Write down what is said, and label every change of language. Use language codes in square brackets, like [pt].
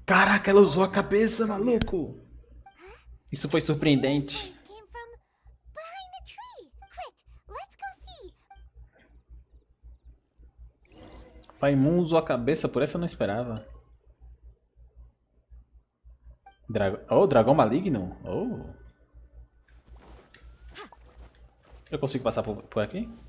[pt] Caraca, ela usou a cabeça, maluco. Isso foi surpreendente. [en] Voice came from behind the tree. Quick, let's go see. [pt] Paimon usou a cabeça, por essa eu não esperava. Oh, dragão maligno? Oh. Eu consigo passar por aqui?